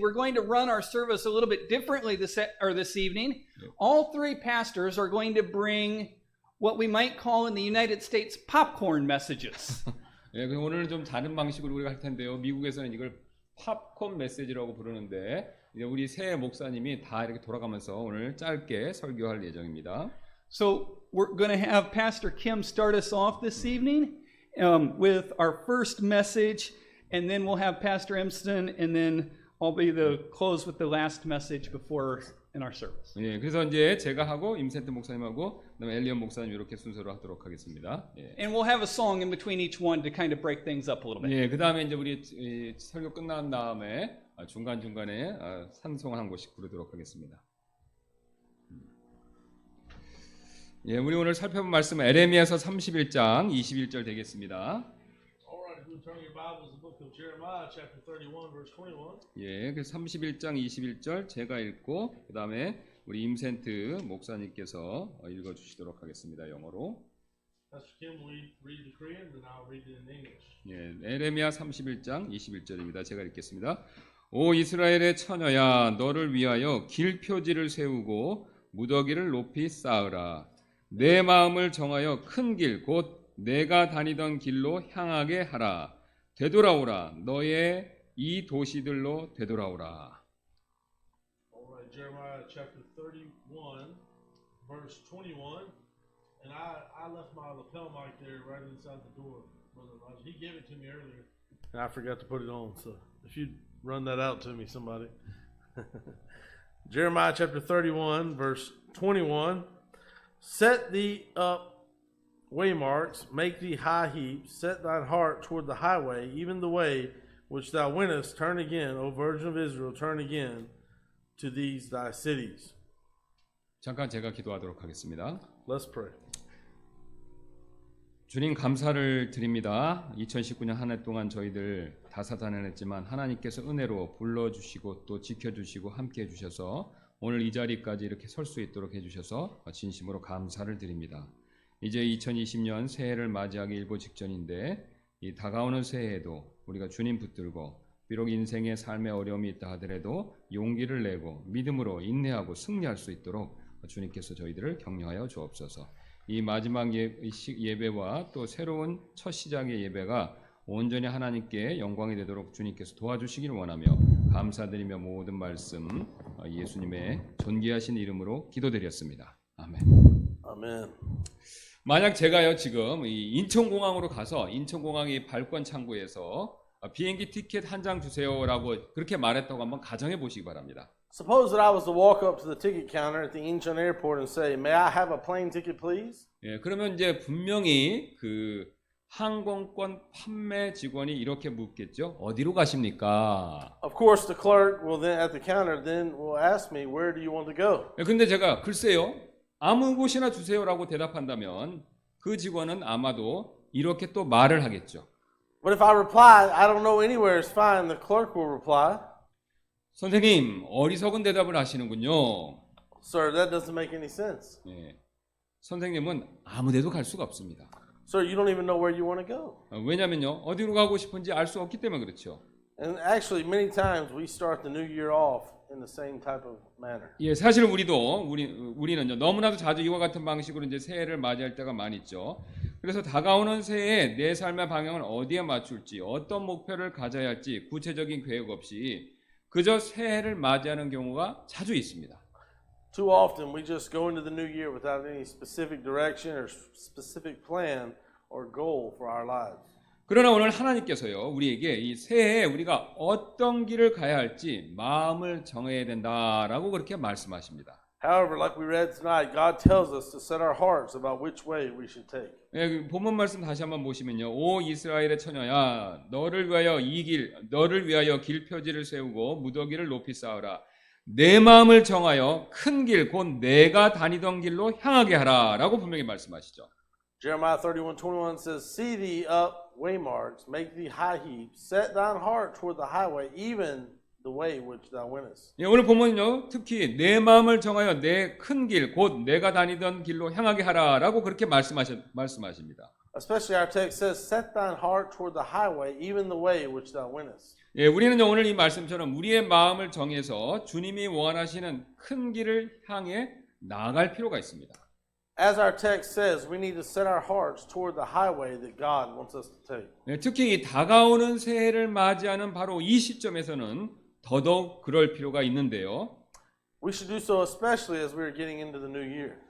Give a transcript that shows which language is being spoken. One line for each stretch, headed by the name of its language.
English: We're going to run our service a little bit differently this evening. All three pastors are going to bring what we might call in the United States popcorn messages.
Korean: 예, 그럼 오늘은 좀 다른 방식으로 우리가 할 텐데요. 미국에서는 이걸 팝콘 메시지라고 부르는데 이제 우리 세 목사님이 다 이렇게 돌아가면서 오늘 짧게 설교할 예정입니다.
English: So we're going to have Pastor Kim start us off this evening with our first message, and then we'll have Pastor Emston, and then I'll be the close with the last message before in our service.
Korean: 예, 그래서 이제 제가 하고 임센트 목사님하고 그다음에 엘리언 목사님 이렇게 순서로 하도록 하겠습니다. 예.
English: And we'll have a song in between each one to kind of break things up a little bit.
Korean: 예, 그다음에 이제 우리 설교 끝난 다음에 중간 중간에 찬송 한 곡씩 부르도록 하겠습니다. 예, 우리 오늘 살펴본 말씀은 에레미야서 31장 21절 되겠습니다.
English: Turn your Bibles to the book of Jeremiah, chapter 31, verse 21.
Korean: 예, 그 31장 21절 제가 읽고 그 다음에 우리 임센트 목사님께서 읽어주시도록 하겠습니다. 영어로.
English: Pastor Kim will read the Korean, and I'll read it in English.
Korean: 예, 에레미야 31장 21절입니다. 제가 읽겠습니다. 오 이스라엘의 처녀야 너를 위하여 길표지를 세우고 무더기를 높이 쌓으라. 내 마음을 정하여 큰 길 곧 내가 다니던 길로 향하게 하라. 되돌아오라. 너의 이 도시들로 되돌아오라.
English: Alright, Jeremiah chapter 31, verse 21. And I left my lapel mic there right inside the door, Brother Elijah. He gave it to me earlier. And I forgot to put it on, so if you'd run that out to me, somebody. Jeremiah chapter 31, verse 21. Set thee up waymarks, make thee high heaps, set thine heart toward the highway, even the way which thou wentest, turn again, O Virgin of Israel, turn again to these thy cities.
Korean: 잠깐 제가 기도하도록 하겠습니다.
English: Let's pray.
Korean: 주님 감사를 드립니다. 2019년 한 해 동안 저희들 다사다난했지만 하나님께서 은혜로 불러주시고 또 지켜주시고 함께해 주셔서 오늘 이 자리까지 이렇게 설 수 있도록 해주셔서 진심으로 감사를 드립니다. 이제 2020년 새해를 맞이하기 일보 직전인데 이 다가오는 새해에도 우리가 주님 붙들고 비록 인생의 삶의 어려움이 있다 하더라도 용기를 내고 믿음으로 인내하고 승리할 수 있도록 주님께서 저희들을 격려하여 주옵소서. 이 마지막 예배와 또 새로운 첫 시작의 예배가 온전히 하나님께 영광이 되도록 주님께서 도와주시기를 원하며 감사드리며 모든 말씀 예수님의 존귀하신 이름으로 기도드렸습니다. 아멘. 아멘. 만약 제가요 지금 이 인천공항으로 가서 인천공항의 발권 창구에서 비행기 티켓 한 장 주세요라고 그렇게 말했다고 한번 가정해 보시기 바랍니다.
English: Suppose that I was to walk up to the ticket counter at the Incheon airport and say, "May I have a plane ticket, please?"
Korean: 예, 그러면 이제 분명히 그 항공권 판매 직원이 이렇게 묻겠죠. 어디로 가십니까?
English: Of course, the clerk will then at the counter then will ask me, "Where do you want to go?"
Korean: 예, 근데 제가 글쎄요. 아무 곳이나 주세요라고 대답한다면 그 직원은 아마도 이렇게 또 말을 하겠죠.
English: But if I reply, "I don't know anywhere is fine," the clerk will reply,
Korean: 선생님, 어리석은 대답을 하시는군요.
English: "Sir, that doesn't make any sense.
Korean: 예, 선생님은 아무 데도 갈 수가 없습니다.
English: Sir, you don't even know where you want to go."
Korean: 왜냐면요. 어디로 가고 싶은지 알 수 없기 때문에 그렇죠.
English: And actually, many times we start the new year off in the same type of manner.
Korean: 예, 사실 우리는요. 너무나도 자주 이와 같은 방식으로 이제 새해를 맞이할 때가 많이 있죠. 그래서 다가오는 새해에 내 삶의 방향을 어디에 맞출지, 어떤 목표를 가져야 할지 구체적인 계획 없이 그저 새해를 맞이하는 경우가 자주 있습니다.
English: Too often we just go into the new year without any specific direction or specific plan or goal for our lives.
Korean: 그러나 오늘 하나님께서요, 우리에게 이 새해에 우리가 어떤 길을 가야 할지 마음을 정해야 된다라고 그렇게 말씀하십니다.
English: However, like we read tonight, God tells us to set our hearts about which way we should take.
Korean: 예, 그 본문 말씀 다시 한번 보시면요. 오 이스라엘의 처녀야, 너를 위하여 길표지를 세우고 무더기를 높이 쌓으라. 내 마음을 정하여 큰 길, 곧 내가 다니던 길로 향하게 하라라고 분명히 말씀하시죠.
English: Jeremiah 31:21 says, "See thee up waymarks, make thee high heaps, set thine heart toward the highway, even the way which thou wentest."
Korean: 예, 오늘 보면요, 특히 내 마음을 정하여 내 큰 길, 곧 내가 다니던 길로 향하게 하라라고 그렇게 말씀하십니다.
English: Especially our text says, "Set thine heart toward the highway, even the way which thou wentest."
Korean: 예, 우리는 오늘 이 말씀처럼 우리의 마음을 정해서 주님이 원하시는 큰 길을 향해 나아갈 필요가 있습니다.
English: As our text says, we need to set our hearts toward the highway that God wants us to take.
Korean: 예, 특히 이 다가오는 새해를 맞이하는 바로 이 시점에서는 더더욱 그럴 필요가 있는데요.
English: We should do so especially as we are getting into the new year.